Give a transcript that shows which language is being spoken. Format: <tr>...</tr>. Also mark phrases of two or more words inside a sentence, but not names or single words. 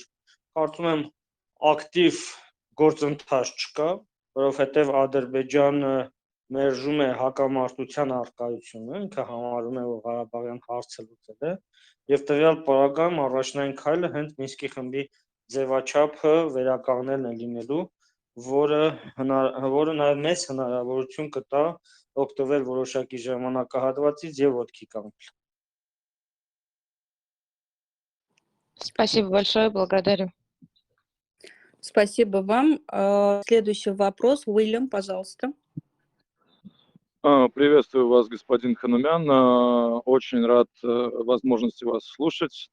<hy>կարծում եմ ակտիվ գործընթաց չկա, որովհետև Ադրբեջանը մերժում է հակամարտության առկայությունը, ինքը համարում է, որ Ղարաբաղյան հարցը լուծել է, եւ տվյալ պարագայում առաջնային քայլը հենց Մինսկի խմբի ձևաչափը վերականգնելն է լինելու, որը նաեւ մեծ հնարավորություն կտա օգտվել որոշակի ժամանակահատվածից եւ ոտքի կանգնել։</hy> <ru>Спасибо большое, благодарю. Спасибо вам. Следующий вопрос. Уильям, пожалуйста. Приветствую вас, господин Ханумян. Очень рад возможности вас слушать.</ru>